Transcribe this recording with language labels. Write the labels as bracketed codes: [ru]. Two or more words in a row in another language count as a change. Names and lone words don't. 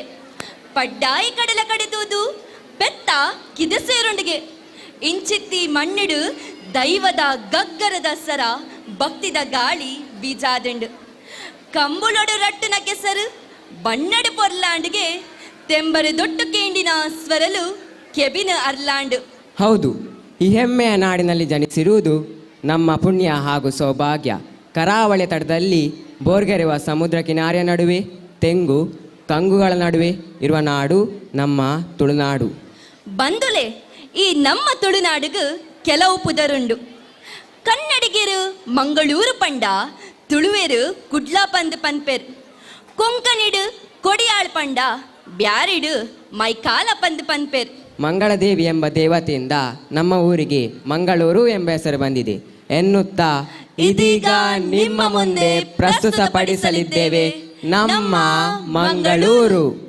[tcy] ಪಡ್ಡಾಯಿ ಕಡಲ ಕಡೆತೂದು ಬೆತ್ತ ಕಿದಸೇರುಂಡಿಗೆ ಇಂಚಿತ್ತಿ ಮಣ್ಣಿಡು ದೈವದ ಗಗ್ಗರದ ಸರ ಭಕ್ತಿದ ಗಾಳಿ ಬೀಜಾದಂಡು ಕಂಬುಳೊಡು ರಟ್ಟುನ ಕೆಸರು ಬಣ್ಣಡು ಪೊರ್ಲಾಂಡ್ಗೆ ತೆಂಬರು ದೊಟ್ಟು ಕೇಂಡಿನ ಸ್ವರಲು ಕೆಬಿನ ಅರ್ಲಾಂಡು. [kn] ಹೌದು, ಈ ಹೆಮ್ಮೆಯ ನಾಡಿನಲ್ಲಿ ಜನಿಸಿರುವುದು ನಮ್ಮ ಪುಣ್ಯ ಹಾಗೂ ಸೌಭಾಗ್ಯ. ಕರಾವಳಿ ತಟದಲ್ಲಿ ಬೋರ್ಗೆರೆವ ಸಮುದ್ರ ಕಿನಾರಿಯ ನಡುವೆ ತೆಂಗು ಕಂಗುಗಳ ನಡುವೆ ಇರುವ ನಾಡು ನಮ್ಮ ತುಳುನಾಡು. [tcy] ಬಂದುಲೆ ಈ ನಮ್ಮ ತುಳುನಾಡುಗು ಕೆಲವು ಪುದರುಂಡು. ಕನ್ನಡಿಗರು ಮಂಗಳೂರು ಪಂಡ, ತುಳುವೆರು ಕುಡ್ಲಾ ಪಂದ್ ಪನ್ಪೆರ್, ಕೊಂಕಣಿಡು ಕೊಡಿಯಾಳ್ ಪಂಡ, ಬ್ಯಾರಿಡು ಮೈಕಾಲ ಪಂದ್ ಪನ್ಪೆರ್. [kn] ಮಂಗಳದೇವಿ ಎಂಬ ದೇವತೆಯಿಂದ ನಮ್ಮ ಊರಿಗೆ ಮಂಗಳೂರು ಎಂಬ ಹೆಸರು ಬಂದಿದೆ ಎನ್ನುತ್ತಾ ಇದೀಗ ನಿಮ್ಮ ಮುಂದೆ ಪ್ರಸ್ತುತಪಡಿಸಲಿದ್ದೇವೆ ನಮ್ಮ ಮಂಗಳೂರು.